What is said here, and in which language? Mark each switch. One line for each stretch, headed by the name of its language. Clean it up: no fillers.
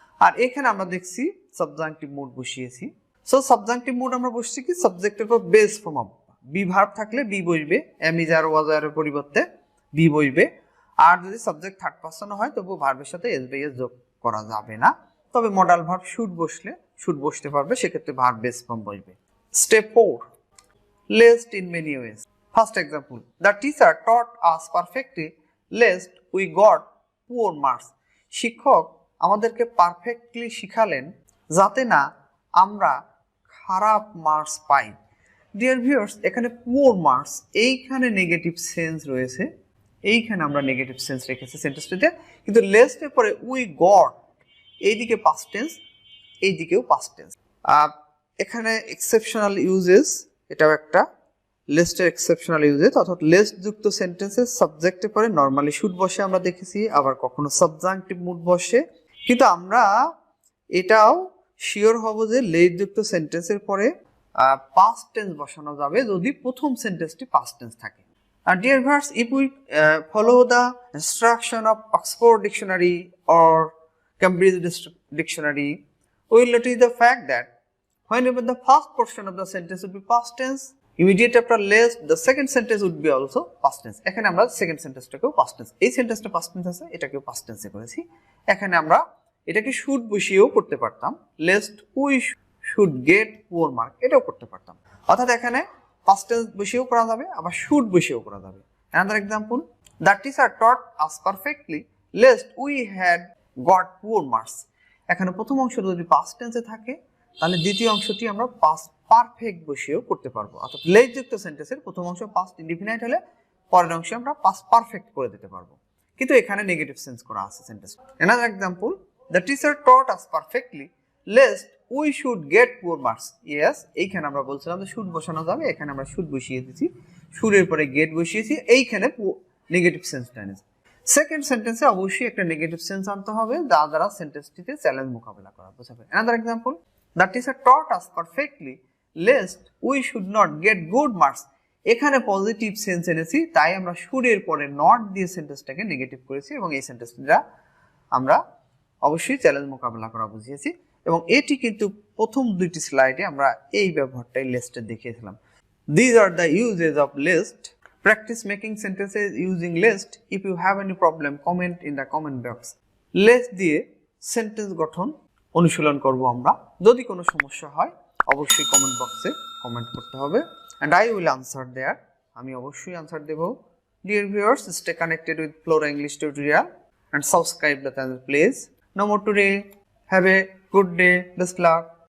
Bangla: আর এখানে আমরা দেখছি সাবজাংটিভ মোড বসিয়েছি। সো সাবজাংটিভ মোড আমরা বসছি কি সাবজেক্টের পর base form of, be verb থাকলে বি বসবে, এম ইজ আর ওয়াজ আর এর পরিবর্তে বি বসবে। আর যদি সাবজেক্ট থার্ড পারসন হয় তবু ভার্বের সাথে এস বাই এস যোগ করা যাবে না, তবে মডাল ভার্ব শুড বসলে শুড বসতে পারবে, সেক্ষেত্রে ভার্ব বেস ফর্ম বসবে।
English: Step 4. Lest in many ways. First example, the teacher taught us perfectly lest we got poor marks.
Bangla: শিক্ষক আমাদেরকে পারফেক্টলি শিখালেন যাতে না আমরা খারাপ মার্কস পাই। ডিয়ার ভিউয়ার্স, এখানে পুয়ার মার্কস, এইখানে নেগেটিভ সেন্স রয়েছে, এইখানে আমরা নেগেটিভ সেন্স রেখেছি সেন্টেন্সটিতে, কিন্তু লেস্টের পরে উই গট, এইদিকে পাস্ট টেন্স, এইদিকেও পাস্ট টেন্স। এখানে এক্সেপশনাল ইউজেস, এটাও একটা লিস্টের এক্সেপশনাল ইউজেস, অর্থাৎ লিস্ট যুক্ত সেন্টেন্সের সাবজেক্টের পরে নরমালি শুড বসে আমরা দেখেছি, আবার কখনো সাবজাংটিভ মুড বসে। কিন্তু আমরা এটাও শিওর হব যে লিস্ট যুক্ত সেন্টেন্সের পরে পাস্ট টেন্স বসানো যাবে যদি প্রথম সেন্টেন্সটি পাস্ট টেন্স থাকে।
English: আর dear viewers, if we follow the instruction of Oxford dictionary or Cambridge dictionary, we will notice the fact that whenever the first portion of the sentence would be past tense, immediate after lest the second sentence would be also past tense.
Bangla: এখানে আমরা second সেন্টেন্সটাকেও past tense, এই সেন্টেন্সটা past tense আছে, এটাকেও past টেন্সে করেছি। এখানে আমরা এটাকে শুড বসিয়েও করতে পারতাম,
English: lest we should get poor mark,
Bangla: এটাও করতে পারতাম। অর্থাৎ এখানে পাস্ট টেন্স বসিয়েও করা যাবে, আবার শুড বসিয়েও করা যাবে।
English: Another example, the teacher taught us perfectly lest we had got poor marks.
Bangla: এখানে প্রথম অংশ যদি পাস্ট টেন্সে থাকে তাহলে দ্বিতীয় অংশটি আমরা পাস্ট পারফেক্ট বসিয়েও করতে পারবো, অর্থাৎ লেস যুক্ত সেন্টেন্সের প্রথম অংশ পাস্ট ইনডিফিনাইট হলে পরের অংশে আমরা পাস্ট পারফেক্ট করে দিতে পারবো, কিন্তু এখানে নেগেটিভ সেন্স করা আছে sentence.
English: Another example, the teacher taught us perfectly lest we should get poor marks.
Bangla: Yes, এইখানে আমরা বলছিলাম যে শুড বসানো যাবে, এখানে আমরা শুড বসিয়ে দিয়েছি, শুডের পরে গেট বসিয়েছি, এইখানে নেগেটিভ সেন্সটা এনেছি। সেকেন্ড সেন্টেন্সে অবশ্যই একটা নেগেটিভ সেন্স আনতে হবে, যা দ্বারা সেন্টেন্সটিতে চ্যালেঞ্জ মোকাবেলা করা বোঝাবে।
English: Another example, the teacher taught us perfectly lest we should not get good marks.
Bangla: এখানে পজিটিভ সেন্স এনেছি, তাই আমরা শুডের পরে নট দিয়ে সেন্টেন্সটাকে নেগেটিভ করেছি এবং এই সেন্টেন্সটা আমরা অবশ্যই চ্যালেঞ্জ মোকাবেলা করা বুঝিয়েছি। এবং এটি কিন্তু প্রথম দুইটি স্লাইডে আমরা এই ব্যবহারটাই লিস্টে দেখিয়েছিলাম।
English: These are the uses of list. Practice making sentences using list. If you have any problem, comment in the comment box.
Bangla: List দিয়ে সেন্টেন্স গঠন অনুশীলন করব আমরা। যদি কোনো সমস্যা হয় অবশ্যই কমেন্ট বক্সে কমেন্ট করতে হবে,
English: and I will answer there.
Bangla: আমি অবশ্যই answer Dev.
English: Dear viewers, stay connected with Flora English tutorial and subscribe the channel please. No more today. Have a good day. Best luck.